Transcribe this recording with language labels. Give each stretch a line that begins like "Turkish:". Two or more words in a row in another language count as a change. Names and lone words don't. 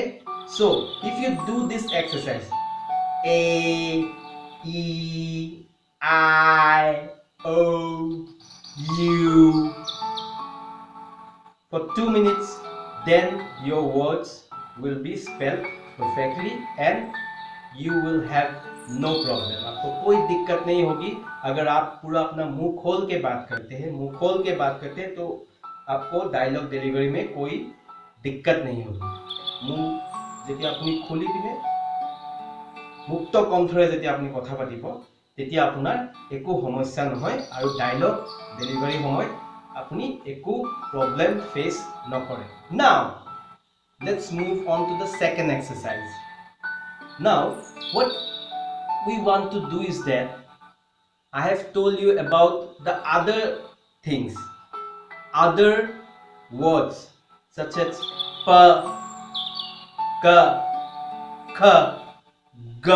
English: So if you do this exercise, A, E, I, O, U, for 2 minutes, then your words will be spelled perfectly and you will have no problem.
Hindi: आपको कोई दिक्कत नहीं होगी अगर आप पूरा अपना मुंह खोल के बात करते हैं। तो आपको
English: dialogue delivery
Hindi: में कोई दिक्कत नहीं होगी।
Assamese: मुंह যেতিয়া আপুনি খুলি পিনে মুক্ত কণ্ঠৰে যেতিয়া আপুনি কথা পাতিব তেতিয়া আপোনাৰ একো সমস্যা নহয় আৰু
English: dialogue delivery
Assamese: সময়ত আপুনি একো
English: problem face
Assamese: নকৰে।
English: Now let's move on to the second exercise. Now what we want to do is that I have told you about the other things, other words such as pa, ka, kha, ga.